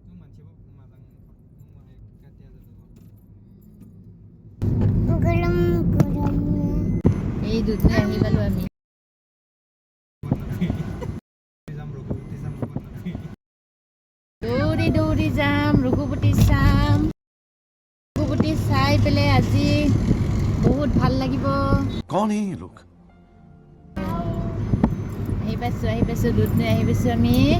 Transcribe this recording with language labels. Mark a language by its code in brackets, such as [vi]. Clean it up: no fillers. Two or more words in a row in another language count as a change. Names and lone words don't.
[as] এই দুধনৈ আহি পালোঁ আমি দৌৰি যাম ৰঘুপতি চাম ৰঘুপতি চাই পেলাই আজি বহুত ভাল লাগিব [hi] कौन है ये लोग [as] আহি পাইছোঁ দুধনৈ আহি পাইছোঁ আমি